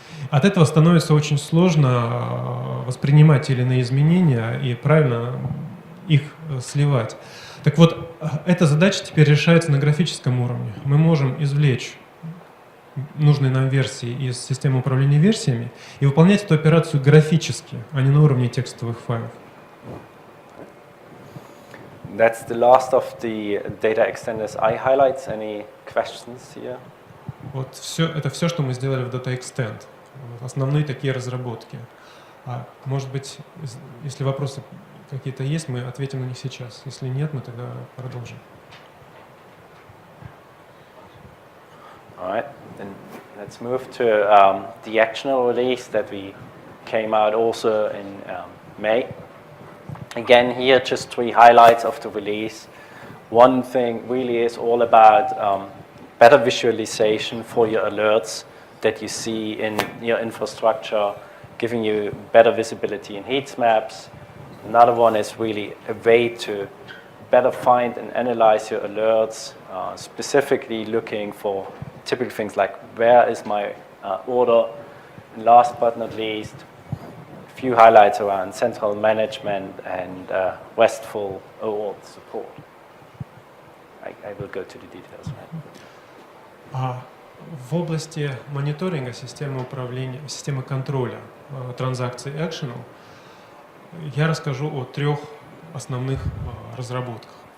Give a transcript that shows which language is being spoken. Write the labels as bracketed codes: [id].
[ru] От этого становится очень сложно воспринимать те или иные изменения и правильно их сливать. Так вот, эта задача теперь решается на графическом уровне. Мы можем извлечь нужные нам версии из системы управления версиями и выполнять эту операцию графически, а не на уровне текстовых файлов. [en] That's the last of the data extenders I highlights. Any questions here? [ru] Вот это все, что мы сделали в Data Extend. Основные такие разработки. Может быть, если вопросы какие-то есть, мы ответим на них сейчас. Если нет, мы тогда продолжим. [en] All right, then let's move to the actional release that we came out also in May. Again, here just 3 highlights of the release. One thing really is all about better visualization for your alerts that you see in your infrastructure, giving you better visibility in heat maps. Another one is really a way to better find and analyze your alerts, specifically looking for typical things like where is my order. And last but not least, a few highlights around central management and RESTful OAuth support. I will go to the details. Right? [ru] В области мониторинга, системы управления, системы контроля транзакций Actional я расскажу о 3 основных разработках.